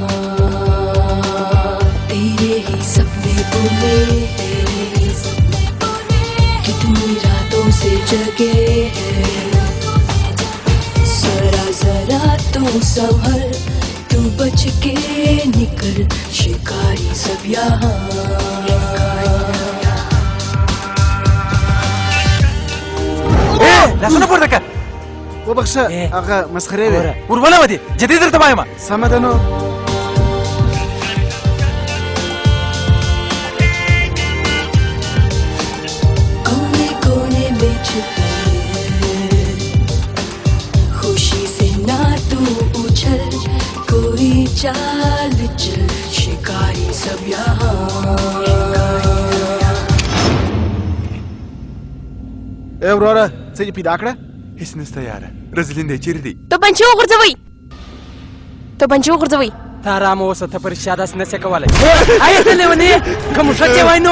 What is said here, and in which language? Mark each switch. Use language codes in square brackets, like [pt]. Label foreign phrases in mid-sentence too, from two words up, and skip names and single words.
[hi] तेरे ही सपने बुने हैं कितनी रातों से जगे हैं जरा जरा तू संभल तू बच के निकल शिकारी सब यहाँ [ps] لاسونه پورته کړه وبخښه هغه مسخرې وې ورونه ودې جدي درته وایم سمه ده نو [hi] कोने कोने में छुपे खुशी से ना तू उछल कोई चाल चल शिकारी सब यहाँ [ps] ای وروره څه دې پیدا کړه هیڅ نسته یاره رزلین دی چیرې دی توپنچې وغورځوئ توپنچې وغورځوئ ته ارام اوسه، ته په رښتیا داسې نشې کولی. آیا ته لیونی یې؟ که موږک یې وای نو